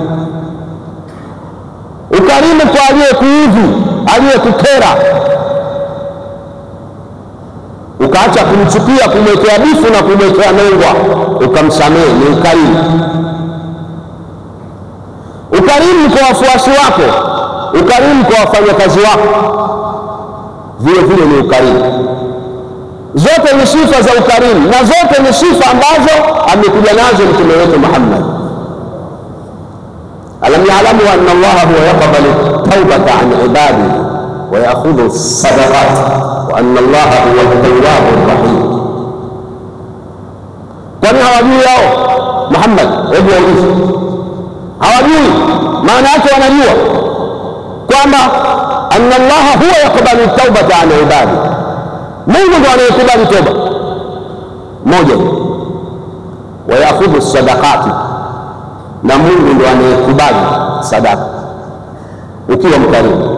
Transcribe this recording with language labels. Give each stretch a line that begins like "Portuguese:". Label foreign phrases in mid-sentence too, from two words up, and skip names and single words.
Swahili: Ukarimu kwa aliyekuudhi, aliyekukera, ukaacha kumchukia, kumwekea bifu na kumwekea nengwa, ukamsamehe, ni ukarimu. Ukarimu kwa wafuasi wako, ukarimu kwa wafanyakazi wako, vile vile ni ukarimu. Zote ni sifa za ukarimu, na zote ni sifa ambazo amekuja nazo mtume wetu Muhammad.
Arabic: ألم يعلم أن الله هو يقبل التوبة عن عباده ويأخذ الصدقات وأن الله هو التواب الرحيم.
Swahili: Kwani hawajui hao Muhammad? Hebu waulize, hawajui? Maana yake wanajua kwamba
Arabic: أن الله هو يقبل التوبة عن عباده,
Swahili: Mungu ndiye anayekubali toba moja,
Arabic: ويأخذ الصدقات,
Swahili: na Mungu ndiye anayekubali sadaka ukiwa mkarimu.